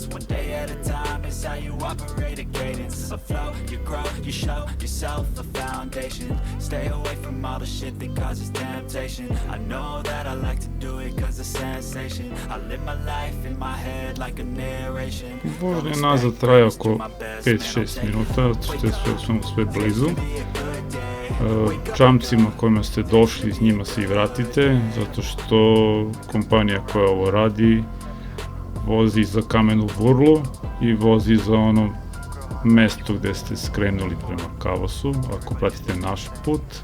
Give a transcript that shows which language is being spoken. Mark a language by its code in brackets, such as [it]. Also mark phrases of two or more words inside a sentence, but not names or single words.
[en] One day at a time is how you operate a cadence. A flow, you grow, you show yourself a foundation. Stay away from all the shit that causes temptation. I know that I like to do it cause it's sensation. I live my life in my head like a narration. [sr] Vožnja nazad traje oko 5-6 minuta, sve blizu. Čamcima kojima ste došli, s njima se i vratite, zato što kompanija koja ovo radi vozi za Kamenu Vurlu i vozi za ono mesto gde ste skrenuli prema Cabosu, ako pratite naš put.